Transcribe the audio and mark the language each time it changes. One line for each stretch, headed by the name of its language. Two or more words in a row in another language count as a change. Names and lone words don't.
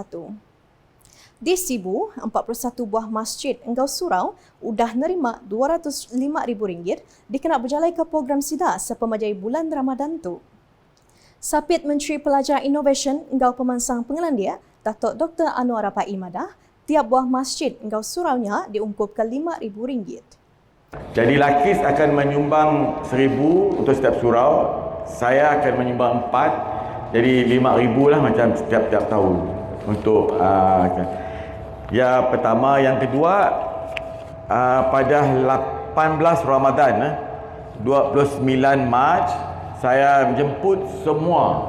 Iban: Di Sibu, 41 buah masjid Enggau Surau udah nerima RM205,000 dikena berjalai ke program SIDA sepemajai bulan Ramadan tu. Sapit Menteri Pelajar Innovation Enggau Pemansang Pengelandia, Datuk Dr. Anwar Rapai Madah, tiap buah masjid Enggau Suraunya diungkupkan RM5,000.
Malay: Jadi Lakis akan menyumbang 1,000 untuk setiap surau. Saya akan menyumbang 4. Jadi 5,000 lah macam setiap tahun. Untuk ya pertama, yang kedua pada 18 Ramadan 29 Mac saya menjemput semua.